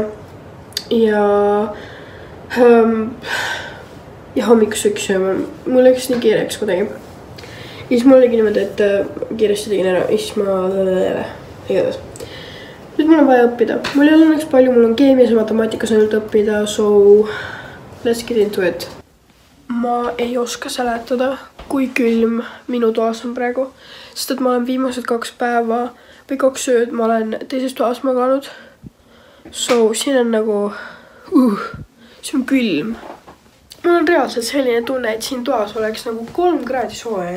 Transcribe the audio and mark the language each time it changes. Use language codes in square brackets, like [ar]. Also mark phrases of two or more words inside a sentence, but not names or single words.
[et] Ja hommikusööki sööma. Mul läks nii kiireks kuidagi. Ja siis mul oligi niimoodi, et kiiresti tegin ära, siis ma igatahes. Nüüd mul on vaja õppida. Mul ei ole õnneks palju, mul on keemias ja matemaatikas ainult õppida, [en] so let's get into it. [et] Ma ei oska seletada, kui külm minu toas on praegu, sest et ma olen viimased 2 päeva või 2 ööd ma olen teises toas maganud. So siin on nagu, see on külm. Mul on reaalselt selline tunne, et siin toas oleks nagu 3 kraadi sooja.